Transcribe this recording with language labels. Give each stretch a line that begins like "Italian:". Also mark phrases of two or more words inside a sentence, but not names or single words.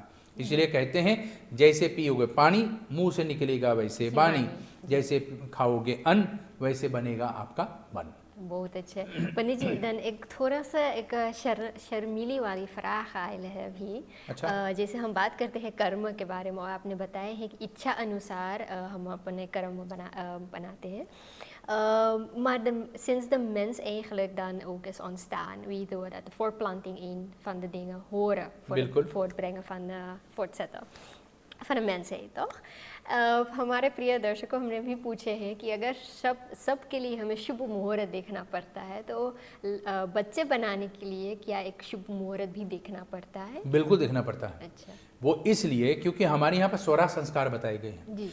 Hindi: इसलिए कहते हैं जैसे पियोगे पानी मुंह से निकलेगा वैसे वाणी, जैसे खाओगे अन्न वैसे बनेगा आपका मन। बहुत अच्छे पंडित जी, dan एक थोड़ा सा एक शर्मीली वाली फ्राख आयल है अभी। अच्छा। जैसे हम बात करते हैं कर्म के बारे में, और आपने बताया है कि इच्छा अनुसार हम अपने कर्म बनाते हैं।
Dutch: Maar sinds de mens eigenlijk dan ook is ontstaan, weten we dat de voortplanting een van de dingen horen voor het voortbrengen van voortzetten van de mensheid, toch?
Hindi: हमारे प्रिय दर्शकों, हमने भी पूछे हैं कि अगर सब के लिए हमें शुभ मुहूर्त देखना पड़ता है, तो बच्चे बनाने के लिए क्या एक शुभ मुहूर्त भी देखना पड़ता है? बिल्कुल देखना पड़ता है। अच्छा। वो इसलिए क्योंकि हमारे यहाँ पर 16 संस्कार बताए गए हैं।